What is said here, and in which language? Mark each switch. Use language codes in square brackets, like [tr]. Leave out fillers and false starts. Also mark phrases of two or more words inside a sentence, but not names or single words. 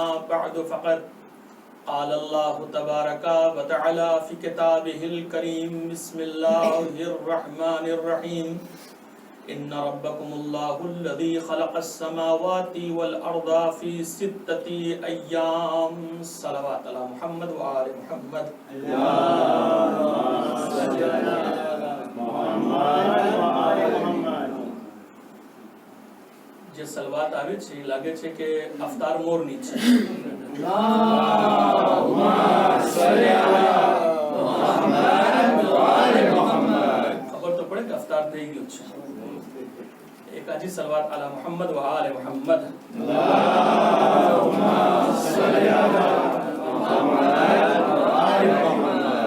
[ar] بعد فقد قال الله تبارك وتعالى في كتابه الكريم بسم الله الرحمن الرحيم إن ربكم الله الذي خلق السماوات والأرض في 6 أيام صلوات على محمد وآل محمد اللهم صل على محمد وآل محمد [gu] જે સલવાત આવે છે લાગે છે કે અફતાર મોરની છે [ar] اللهم صل على محمد وآل محمد [gu] ખબર તો પડે કે અફતાર થઈ ગયું છે એક આજી સલવાત [ar] على محمد وآل محمد اللهم صل على محمد وآل محمد